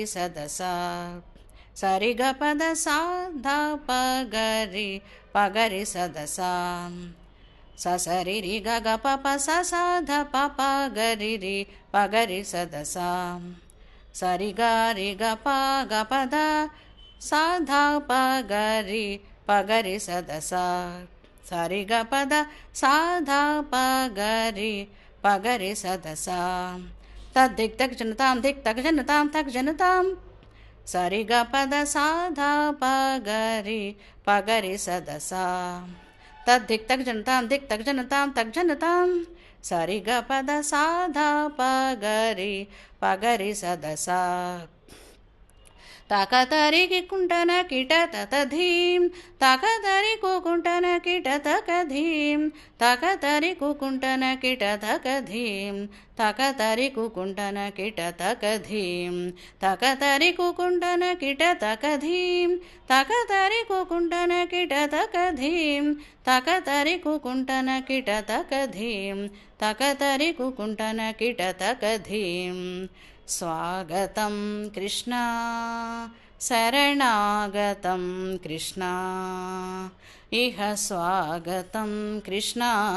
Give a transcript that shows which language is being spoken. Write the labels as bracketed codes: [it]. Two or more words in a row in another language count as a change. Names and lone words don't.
[sa] सदसा सरि ग पद सा ध प गरि पगरि सदसा स सरि रि ग ग प प स सा ध प प गरि रि पगरि सदसा सरि ग रि ग प ग प ध सा ध प गरि पगरि सदसा सरि ग प ध सा ध प गरि पगरि सदसा तद्धिक् तक् जनतां धिक् तक् जनतां तक् जनतां सरि ग प ध सा ध प गरि पगरि सदसा तद्धिक् तक् जनतां धिक् तक् जनतां तक् जनतां सरि ग प ध सा ध प गरि पगरि सदसा ताकतरि कुंटन किट ततधीं ताकतरि कुंटन किट तकधीं ताकतरि कुंटन किट तकधीं ताकतरि कुंटन किट तकधीं ताकतरि कुंटन किट तकधीं ताकतरि कुंटन किट तकधीं ताकतरि कुंटन किट तकधीं ताकतरि कुंटन किट तकधीं स्वागतं कृष्णा शरणागतं कृष्णा इह स्वागतं कृष्णा